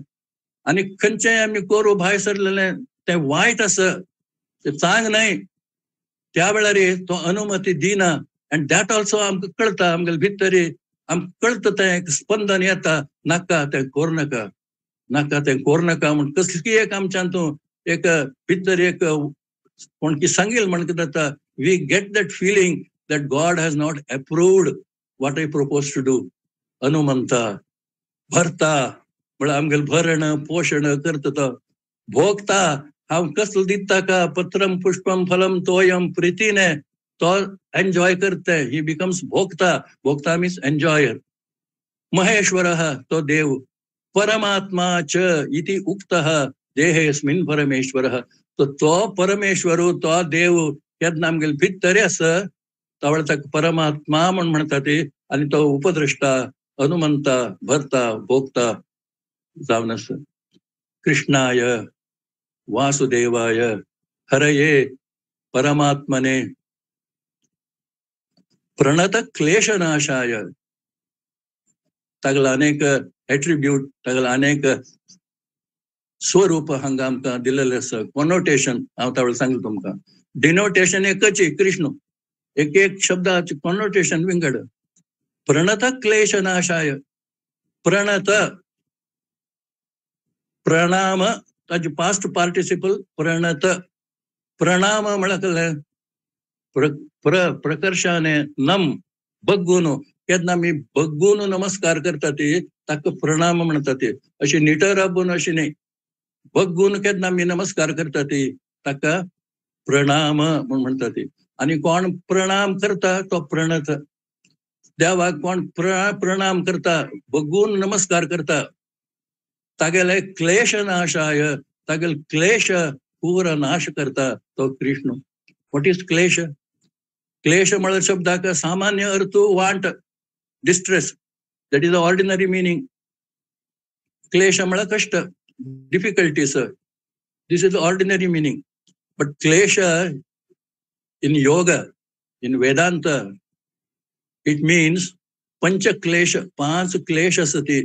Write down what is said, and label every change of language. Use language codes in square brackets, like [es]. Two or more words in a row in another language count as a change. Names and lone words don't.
[kok] आनी खंयचेंय आमी करूं भायर सरलेलें तें वायट आसा, तें चांग न्हय, त्या वेळार तो अनुमती दिना. [en] and that also [kok] आमकां कळटा. आमगेल भितर आमकां कळटा तें एक स्पंदन येता, नाका तें करूं नाका, नाका तें करूं नाका म्हण. कसली एक आमच्यान एक भितर एक कोण की सांगील म्हणटा जाता, [en] We get that feeling that God has not approved what I propose to do. [kok] हनुमंता भरता म्हळ्यार आमगेल भरण पोषण करता तो. भोगता हांव कसलो दिता का, [sa] पत्रम पुष्पम फलम तोयम [kok] प्रितीने, तो एन्जॉय करता. [en] He becomes [kok] भोगता. भोगता [en] means enjoyer. [kok] महेश्वरः तो देव. [sa] परमात्मा च इति उक्तः देहेस्मिन् परमेश्वरः. [kok] तो परमेश्वर, तो देव केन्ना आमगेल भितर आसा, तावळ ताका परमात्मा म्हण म्हणटा ते. आनी तो उपद्रष्टा हनुमंता भरता भोगता जावन आसा. [sa] कृष्णाय वासुदेवाय हरये परमात्मने प्रणत क्लेशनाशाय. [kok] तागेलो अनेक एट्रिब्यूट, तागेलो अनेक स्वरूप हांगा आमकां दिलेलें आसा. कॉनोटेशन हांव तावळ सांगला तुमकां. डिनोटेशन एकच कृष्ण, एक शब्दाचे कॉनोटेशन विंगड. [sa] प्रणत क्लेशनाशाय. [kok] प्रणत प्रणाम ताजे [en] past participle [kok] प्रणत. प्रणाम म्हळ्यार प्रकर्षाने नम बग्गून. केन्ना आमी बग्गून नमस्कार करता ते ताका प्रणाम म्हणटा ते. अशी निटळ राबून अशी न्हय, बग्गून केन्ना आमी नमस्कार करता ते ताका प्रणाम म्हण म्हणटा ते. आनी कोण प्रणाम करता तो प्रणत. देवाक कोण प्रणाम करता, बग्गून नमस्कार करता, तागेले क्लेश नाशाय, तागेल क्लेश पूर्ण नाश करता तो कृष्ण. [en] What is [kok] क्लेश? क्लेश म्हळ्यार शब्दाक सामान्य अर्थ वांट, डिस्ट्रेस. [en] That is the ordinary meaning. [kok] क्लेश म्हळ्यार कष्ट, डिफिकल्टीज. [en] This is the ordinary meaning. But klesha in yoga in Vedanta it means panchaklesha, 5 क्लेश असते.